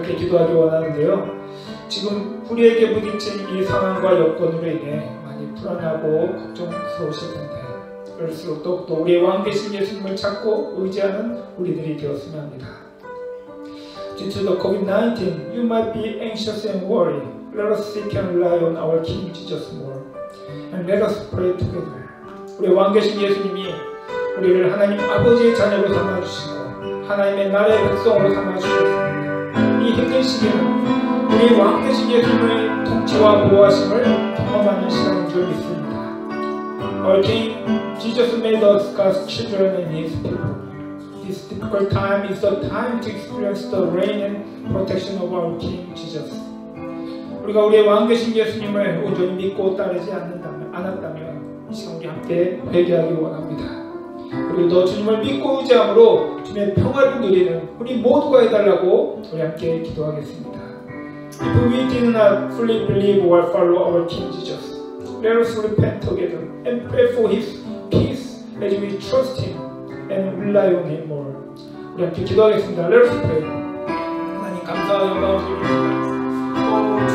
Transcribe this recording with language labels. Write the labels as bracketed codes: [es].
[ko] 기도하기 원하는데요. 지금 우리에게 부딪힌 이 상황과 여건으로 인해 많이 불안하고 걱정스러우실 텐데 그럴수록 더욱더 우리의 왕 되신 예수님을 찾고 의지하는 우리들이 되었으면 합니다. [en] Due to the COVID-19, you might be anxious and worried. Let us seek and rely on our King Jesus more. And let us pray together. [ko] 우리의 왕 되신 예수님이 우리를 하나님 아버지의 자녀로 삼아주시고 하나님의 나라의 백성으로 삼아주셨습니다. 이 힘든 시기는 우리 왕 되신 예수님의 통치와 보호하심을 경험하는 시간인 줄 믿습니다. [en] Our King Jesus made us God's children and His people. This difficult time is the time to experience the reign and protection of our King Jesus. [ko] 우리가 우리의 왕 되신 예수님을 온전히 믿고 따르지 않았다면 이 시간 우리 함께 회개하기 원합니다. 그리고 너 주님을 믿고 의지함으로 주님의 평화를 누리는 우리 모두가 해달라고 우리 함께 기도하겠습니다. [en] If we did not fully believe or follow our King Jesus, let us repent together and pray for His peace as we trust Him and rely on Him more. [ko] 우리 함께 기도하겠습니다. [en] Let us pray. [ko] 하나님 감사와 영광을 드립니다.